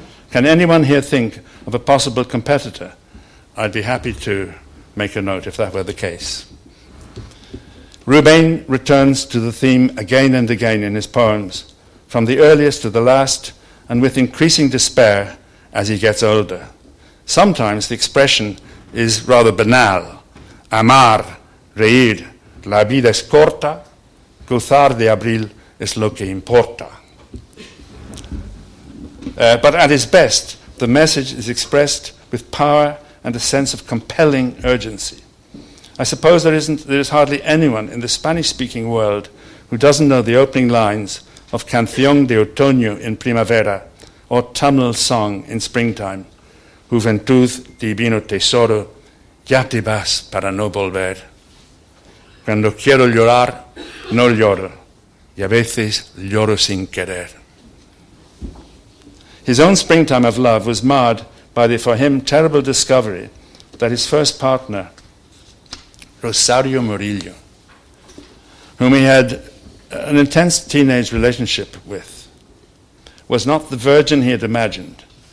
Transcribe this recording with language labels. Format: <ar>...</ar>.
<en>Can anyone here think of a possible competitor? I'd be happy to make a note if that were the case. Ruben returns to the theme again and again in his poems, from the earliest to the last, and with increasing despair as he gets older. Sometimes the expression is rather banal.</en> <es>Amar, reír, la vida es corta, gozar de abril es lo que importa.</es> <en>But at his best, the message is expressed with power and a sense of compelling urgency. I suppose there is hardly anyone in the Spanish-speaking world who doesn't know the opening lines of Canción de Otoño en Primavera or Autumnal Song in Springtime.</en> <es>Juventud, divino tesoro, ya te vas para no volver. Cuando quiero llorar, no lloro, y a veces lloro sin querer.</es> <en>His own springtime of love was marred by the, for him, terrible discovery that his first partner, Rosario Murillo, whom he had an intense teenage relationship with, was not the virgin he had imagined.</en>